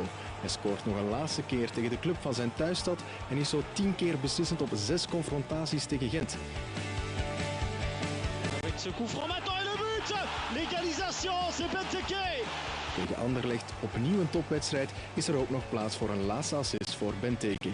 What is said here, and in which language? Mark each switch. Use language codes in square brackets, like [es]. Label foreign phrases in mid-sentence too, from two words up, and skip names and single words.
[nl] Hij scoort nog een laatste keer tegen de club van zijn thuisstad en is zo 10 keer beslissend op 6 confrontaties tegen Gent. [fr] Avec ce coup franc maintenant et le but! L'égalisation, c'est Benteke! [nl] Tegen Anderlecht, opnieuw een topwedstrijd, is er ook nog plaats voor een laatste assist voor Benteke.